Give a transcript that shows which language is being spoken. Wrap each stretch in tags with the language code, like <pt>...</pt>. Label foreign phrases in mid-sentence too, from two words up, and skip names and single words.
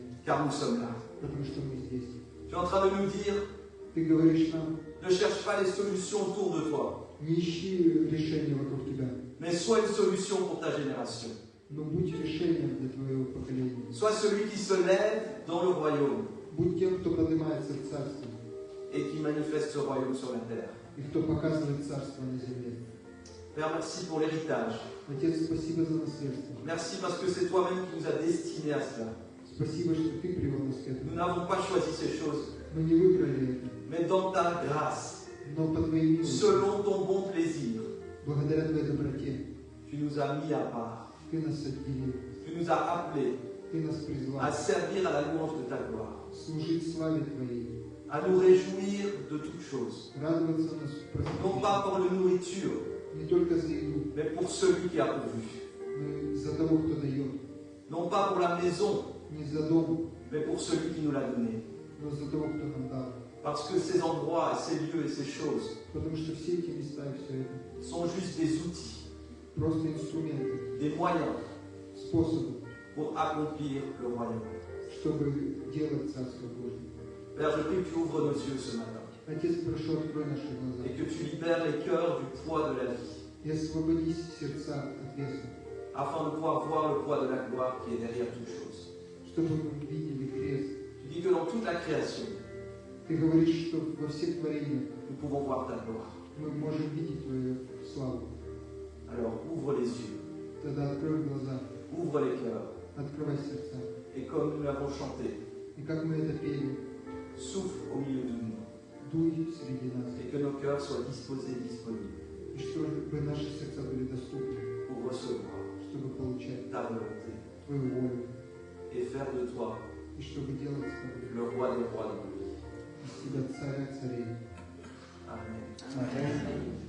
<fr>car nous sommes là.</fr> <ru>потому что мы здесь.</ru> <fr>Tu es en train de nous dire,</fr> <ru>Ты говоришь нам,</ru> <fr>ne cherche pas les solutions autour de toi,</fr> <ru>не ищи решения вокруг тебя,</ru> <fr>mais sois une solution pour ta génération.</fr> <ru>но будь решением для твоего поколения.</ru> <fr>Sois celui qui se lève dans le royaume</fr> <ru>Будь тем, кто поднимается в царство,</ru> <fr>et qui manifeste ce royaume sur la terre.</fr> <ru>и кто показывает царство на земле.</ru> <fr>Père, merci pour l'héritage.</fr> <ru>Отец, спасибо за наследство.</ru> <fr>Merci parce que c'est toi-même qui nous as destinés à cela.</fr> <ru>Спасибо, что ты привел нас к</ru> <fr>Nous</fr> <ru>этому.</ru> <fr>n'avons pas choisi ces choses,</fr> <ru>Мы не выбрали это,</ru> <fr>mais dans ta grâce,</fr> <ru>но по твоей милости,</ru> <fr>selon ton bon plaisir,</fr> <ru>благодаря твоей доброте,</ru> <fr>tu nous as mis à part.</fr> <ru>ты нас отделил,</ru> <fr>Tu nous as appelés</fr> <ru>ты нас</ru> <fr>à</fr> <ru>призвал</ru> <fr>servir à la louange de ta gloire,</fr> <ru>служить славе твоей,</ru> <fr>à nous réjouir de toutes choses,</fr> <ru>радоваться нас</ru> <fr>non pas pour la nourriture,</fr> <ru>не только за еду,</ru> <fr>mais pour celui qui a pourvu,</fr> <ru>но и за того, кто дает,</ru> <fr>non pas pour la maison,</fr> <ru>не за дом,</ru> <fr>mais pour celui qui nous l'a donné.</fr> <ru>но за того, кто нам дал.</ru> <fr>Parce que ces endroits, ces lieux et ces choses</fr> <ru>Потому что все эти места и все это</ru> <fr>sont juste des outils,</fr> <ru>просто инструменты,</ru> <fr>des moyens</fr> <ru>способы,</ru> <fr>pour accomplir le royaume.</fr> <ru>чтобы делать Царство Божие.</ru> <fr>Père, je prie que tu ouvres nos yeux ce matin</fr> <ru>Отец, прошу, открой наши глаза</ru> <fr>et que tu libères les cœurs du poids de la vie,</fr> <ru>и освободи сердца от веса,</ru> <fr>afin de pouvoir voir le poids de la gloire qui est derrière toute chose.</fr> <ru>чтобы мы видели крест.</ru> <fr>Tu dis que dans toute la création,</fr> <ru>Ты говоришь, что во всех творениях</ru> <fr>nous pouvons voir ta gloire.</fr> <ru>мы можем видеть Твою славу.</ru> <fr>Alors ouvre les yeux,</fr> <ru>Тогда открой глаза,</ru> <fr>ouvre les cœurs,</fr> <ru>открывай сердца.</ru> <fr>et comme nous l'avons chanté,</fr> <ru>И как мы это пели,</ru> <fr>souffle au milieu de nous,</fr> <ru>дуй среди нас,</ru> <fr>et que nos cœurs soient disposés et disponibles</fr> <ru>и чтобы наши сердца были доступны,</ru> <fr>pour recevoir</fr> <ru>чтобы получать</ru> <fr>ta volonté</fr> <ru>Твою волю,</ru> <fr>et faire de toi</fr> <ru>и чтобы делать с тобой</ru> <fr>le roi des rois dans nos vies.</fr> <ru>из себя царя царей.</ru> <fr>Amen.</fr> <ru>Аминь.</ru>